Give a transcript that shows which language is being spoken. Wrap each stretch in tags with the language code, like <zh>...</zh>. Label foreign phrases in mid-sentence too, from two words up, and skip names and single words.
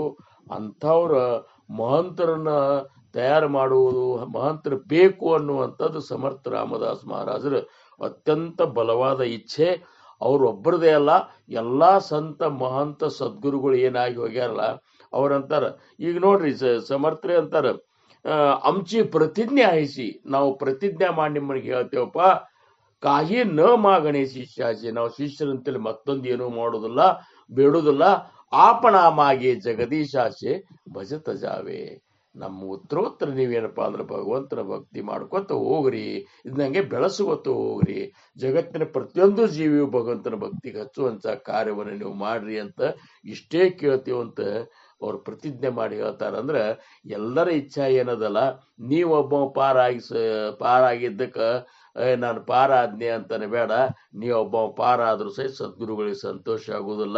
<kn>ಅಂಥವ್ರ ಮಹಂತರನ್ನ ತಯಾರು ಮಾಡುವುದು ಮಹಂತರ ಬೇಕು ಅನ್ನುವಂಥದ್ದು ಸಮರ್ಥ ರಾಮದಾಸ್ ಮಹಾರಾಜರ ಅತ್ಯಂತ ಬಲವಾದ ಇಚ್ಛೆ. ಅವ್ರೊಬ್ಬರದೇ ಅಲ್ಲ, ಎಲ್ಲಾ ಸಂತ ಮಹಂತ ಸದ್ಗುರುಗಳು ಏನಾಗಿ ಹೋಗ್ಯಾರಲ್ಲ ಅವ್ರಂತಾರ. ಈಗ ನೋಡ್ರಿ ಸಮರ್ಥ್ರೆ ಅಂತಾರ,</kn> <mr>आमची प्रतिज्ञा आहेशी,</mr> <kn>ನಾವು ಪ್ರತಿಜ್ಞೆ ಮಾಡಿ ನಿಮ್ಮನಿಗೆ ಹೇಳ್ತೇವಪ್ಪ,</kn> <mr>काही न मागणे शिष्याचे,</mr> <kn>ನಾವು ಶಿಷ್ಯರಂತೇಳಿ ಮತ್ತೊಂದು ಏನೂ ಮಾಡೋದಿಲ್ಲ ಬೇಡುದಿಲ್ಲ.</kn> <mr>आपण मागे जगदीशाचे भजत जावे.</mr> <kn>ನಮ್ಮ ಉತ್ತರೋತ್ತರ ನೀವೇನಪ್ಪಾ ಅಂದ್ರೆ ಭಗವಂತನ ಭಕ್ತಿ ಮಾಡ್ಕೊತ ಹೋಗ್ರಿ, ಇದನ್ನಂಗೆ ಬೆಳೆಸ್ಕೊತ ಹೋಗ್ರಿ, ಜಗತ್ತಿನ ಪ್ರತಿಯೊಂದು ಜೀವಿಯು ಭಗವಂತನ ಭಕ್ತಿಗೆ ಹಚ್ಚುವಂತ ಕಾರ್ಯವನ್ನು ನೀವು ಮಾಡ್ರಿ ಅಂತ ಇಷ್ಟೇ ಕೇಳ್ತೀವಂತ ಅವ್ರು ಪ್ರತಿಜ್ಞೆ ಮಾಡಿ ಹೇಳ್ತಾರಂದ್ರ ಎಲ್ಲರ ಇಚ್ಛಾ ಏನದಲ್ಲ, ನೀವೊಬ್ಬ ಪಾರಾಗಿದ್ದಕ್ಕ ನಾನು ಪಾರಾದ್ನೆ ಅಂತಾನೆ ಬೇಡ, ನೀವೊಬ್ಬ ಪಾರಾದ್ರೂ ಸಹ ಸದ್ಗುರುಗಳಿಗೆ ಸಂತೋಷ ಆಗುದಿಲ್ಲ.</kn>